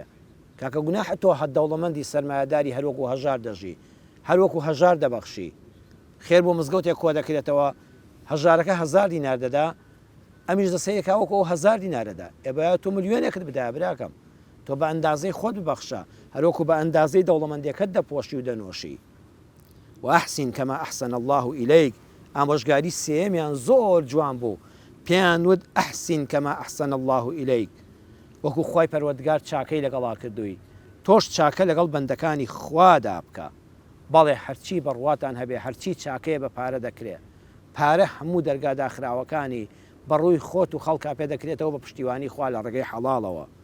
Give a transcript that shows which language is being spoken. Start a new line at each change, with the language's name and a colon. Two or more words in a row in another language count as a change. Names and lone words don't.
Central Kurdish: کاکە گوناحە تۆ هەر دەوڵەمەندی سەرمایەداری هەروەکو هەژار دەژی، هەروەکو هەژار دەبەخشی. خێر بۆ مزگەوتێک کۆ دەکرێتەوە، هەژارەکە 1000 دینار دەدا، ئەمیش دەسەیەکا وەکو 1000 دینار دەدا. ئێبە تۆ ملیۆنێکت بدایە براکەم، تۆ بە ئەندازەی خۆت ببەخشە، هەروەکو بە ئەندازەی دەوڵەمەندیەکەت دەپۆشی و دەنۆشی.
Arabic: وأحسن كما أحسن الله إليك،
Central Kurdish: ئامۆژگاری سێمیان زۆر جوان بوو، پێیان وت
Arabic: ئەحسن كما أحسن الله إليك،
Central Kurdish: وەکو خوای پەروەردگار چاکەی لەگەڵا کردووی، تۆش چاکە لەگەڵ بەندەکانی خوادا بکە. بەڵێ هەرچی بەڕواتان هەبێ، هەرچی چاکەیە بە پارە دەکرێت. پارە هەموو دەرگا داخراوەکانی بەڕووی خۆت و خەڵکا پێ دەکرێتەوە بە پشتیوانی خوا لە ڕێگەی حەڵاڵەوە.